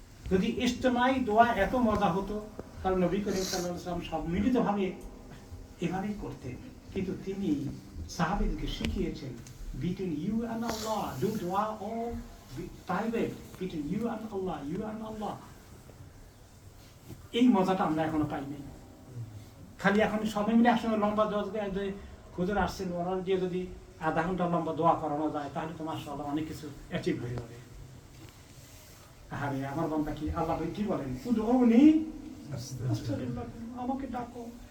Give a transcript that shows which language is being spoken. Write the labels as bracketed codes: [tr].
[bn] যদি ইজতিমাই দোয়া এত মজা হতো তাহলে নবী করিম সাল্লাল্লাহু আলাইহি ওয়াসাল্লাম সব মিলিতভাবে এভাবেই করতেন। কিন্তু তিনি সাহাবীদেরকে শিখিয়েছেন [en] between you and Allah, do dua all private, between you and Allah, you and Allah. [bn] এই মজাটা আমরা এখনো পাইনি। খালি এখন সবাই মিলে একসঙ্গে লম্বা দোয়া, যে হুজুর আসছেন ওনার দিয়ে যদি আধা ঘন্টা লম্বা দোয়া করানো যায় তাহলে তো মাশাআল্লাহ অনেক কিছু অ্যাচিভ হয়ে যাবে। আরে আমার বান্দা কি আল্লাহ কি বলেন, [ar] উদউনি আস্তাগফির লাকুম, [bn] আমাকে ডাকো।